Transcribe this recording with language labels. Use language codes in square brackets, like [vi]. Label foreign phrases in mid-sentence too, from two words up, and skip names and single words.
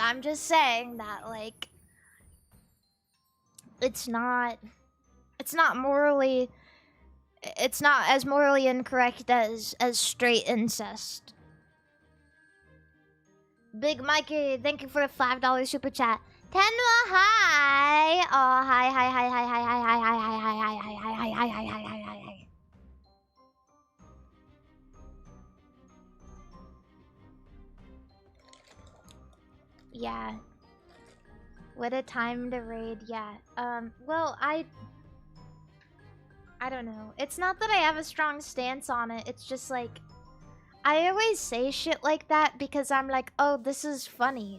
[en] I'm just saying that, like, it's not morally, it's not as morally incorrect as straight incest. Big Mikey, thank you for the $5 super chat. Tenwa, hi! Oh, hi, hi, hi, hi, hi, hi, hi, hi, hi, hi, hi, hi, hi, hi, hi, hi, hi, hi, hi. Yeah. What a time to raid, yeah. Well, I don't know. It's not that I have a strong stance on it, it's just like, I always say shit like that because I'm like, oh, this is funny.